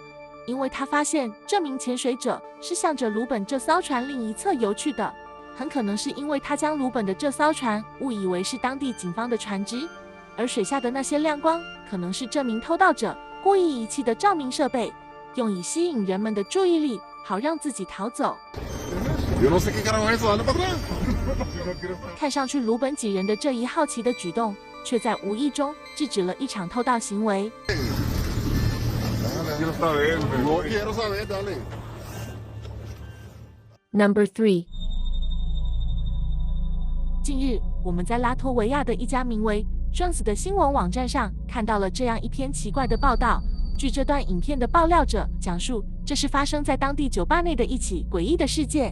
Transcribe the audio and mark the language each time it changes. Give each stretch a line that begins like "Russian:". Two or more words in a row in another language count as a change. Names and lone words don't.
Chinese: 因为他发现这名潜水者是向着鲁本这艘船另一侧游去的，很可能是因为他将鲁本的这艘船误以为是当地警方的船只，而水下的那些亮光可能是这名偷盗者故意遗弃的照明设备，用以吸引人们的注意力，好让自己逃走。
Spanish: Yo no sé qué carajo es eso, dale para atrás.
Chinese: 看上去鲁本几人的这一好奇的举动，却在无意中制止了一场偷盗行为。
Spanish: Quiero saber. No quiero saber, dale.
English: Number 3。
Chinese: 近日，我们在拉脱维亚的一家名为 Jones 的新闻网站上看到了这样一篇奇怪的报道。据这段影片的爆料者讲述，这是发生在当地酒吧内的一起诡异的事件。